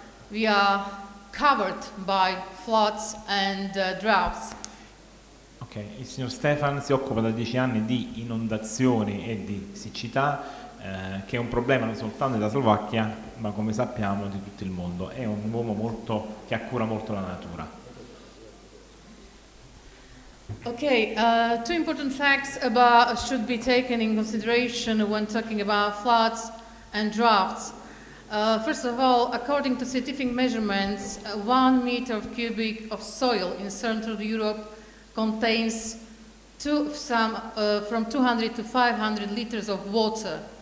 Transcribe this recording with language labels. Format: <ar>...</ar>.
<en>We are covered by floods and droughts.</en> <it>Ok, il signor Stefan si occupa da 10 anni di inondazioni e di siccità, che è un problema non soltanto della Slovacchia, ma come sappiamo di tutto il mondo. È un uomo che accura molto la natura.</it> <en>Okay, two important facts should be taken in consideration when talking about floods and droughts. First of all, according to scientific measurements, 1 meter cubic of soil in Central Europe contains from 200 to 500 liters of water.</en>